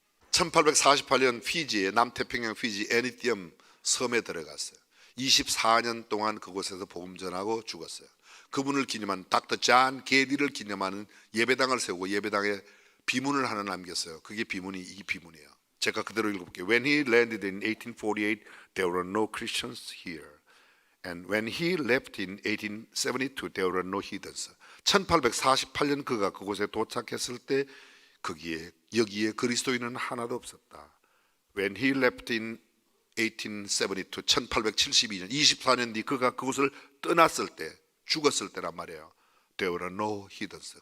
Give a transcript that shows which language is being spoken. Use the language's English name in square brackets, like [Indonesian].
[Korean] 1848년 피지의 남태평양 피지 애니티엄 섬에 들어갔어요. 24년 동안 그곳에서 복음 전하고 죽었어요. 그분을 기념한 닥터 존 게디를 기념하는 예배당을 세우고 예배당에 비문을 하나 남겼어요. 그게 비문이 이 비문이에요. 제가 그대로 읽어볼게요. [English] When he landed in 1848, there were no Christians here. And when he left in 1872, there were no heathens. [Korean] 1848년 그가 그곳에 도착했을 때 여기에 그리스도인은 하나도 없었다. [English] When he left in 1872, [Korean] 1872년, 24년 뒤 그가 그곳을 떠났을 때, 죽었을 때란 말이에요. [English] There were no heathens.